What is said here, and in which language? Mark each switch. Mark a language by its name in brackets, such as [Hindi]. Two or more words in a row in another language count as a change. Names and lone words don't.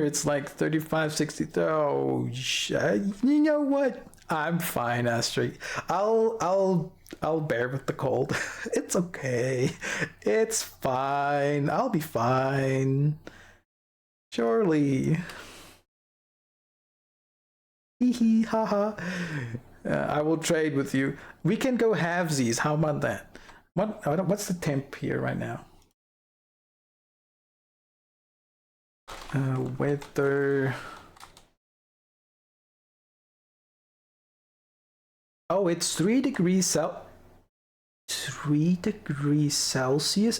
[English] It's like 35, 60. Oh, you know what? I'm fine, Astrid. I'll bear with the cold. It's okay. It's fine. I'll be fine. Surely. Hee hee ha ha. I will trade with you. We can go halvesies. How about that? What's the temp here right now? Weather. Oh, it's 3 degrees 3 degrees Celsius.